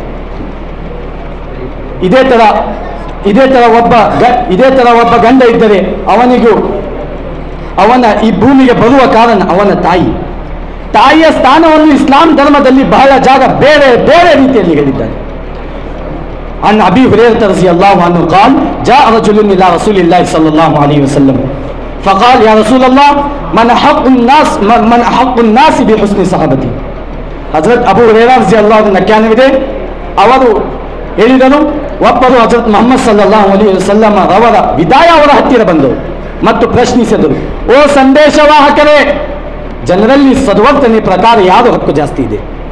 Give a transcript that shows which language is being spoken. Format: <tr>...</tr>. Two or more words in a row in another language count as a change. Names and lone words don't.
<kn>ಇದೇ ತರ ಒಬ್ಬ ಗಂಡ ಇದ್ದರೆ ಅವನ ಈ ಭೂಮಿಗೆ ಬರುವ ಕಾರಣ ಅವನ ತಾಯಿಯ ಸ್ಥಾನವನ್ನು ಇಸ್ಲಾಂ ಧರ್ಮದಲ್ಲಿ ಬಹಳ ಜಾಗ ಬೇರೆ ಬೇರೆ ರೀತಿಯಲ್ಲಿ ಹೇಳಿದ್ದಾರೆ.</kn> <ar>عن أبي هريرة رضي الله عنه قال جاء رجل إلى رسول الله صلى الله عليه وسلم فقال يا رسول الله من أحق الناس بحسن صحابتي.</ar> <kn>ಹಜರತ್ ಅಬೂ ಹುರೈರಾ</kn> <ar>رضي الله عنه</ar> <kn>ಖ್ಯಾನವಿದೆ, ಅವರು ಹೇಳಿದರು, ಒಬ್ಬರು ಹಜರತ್ ಮುಹಮ್ಮದ್</kn> <ar>صلى الله عليه وسلم</ar> <kn>ಅವರ ವಿದಾಯ ಅವರ ಹತ್ತಿರ ಬಂದರು ಮತ್ತು ಪ್ರಶ್ನಿಸಿದರು, ಓ ಸಂದೇಶವಾಹಕರೇ, ಜನರಲ್ಲಿ ಸದ್ವರ್ತನೆ ಪ್ರಕಾರ ಯಾರು ಹಕ್ಕು ಜಾಸ್ತಿ ಇದೆ?</kn>